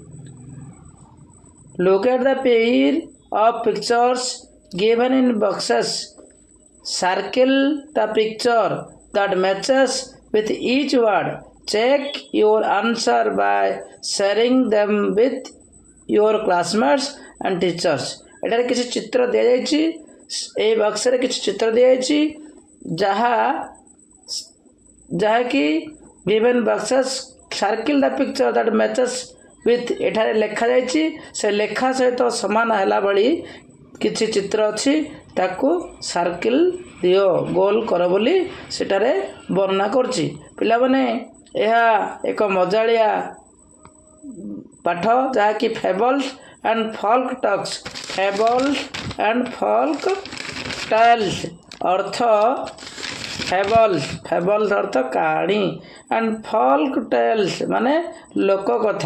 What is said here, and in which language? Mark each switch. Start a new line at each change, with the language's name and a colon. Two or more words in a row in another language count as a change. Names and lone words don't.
English: Look at the pair of pictures given in boxes. Circle the picture that matches with each word. Check your answer by sharing them with your classmates and teachers.
Odia: ଏଠାରେ କିଛି ଚିତ୍ର ଦିଆଯାଇଛି। ଏହି ବକ୍ସରେ କିଛି ଚିତ୍ର ଦିଆଯାଇଛି ଯାହାକି
English: given boxes circle the picture that matches with
Odia: ଏଠାରେ ଲେଖାଯାଇଛି। ସେ ଲେଖା ସହିତ ସମାନ ହେଲା ଭଳି କିଛି ଚିତ୍ର ଅଛି ତାକୁ ସାର୍କିଲ୍ ଦିଅ ଗୋଲ କର ବୋଲି ସେଠାରେ ବର୍ଣ୍ଣନା କରୁଛି। ପିଲାମାନେ ଏହା ଏକ ମଜାଳିଆ ପାଠ ଯାହାକି
English: fables and folk talks fables and folk tales
Odia: ଅର୍ଥ ଫେବଲ୍ସ ଅର୍ଥ କାହାଣୀ
English: and folk tales
Odia: ମାନେ ଲୋକକଥା।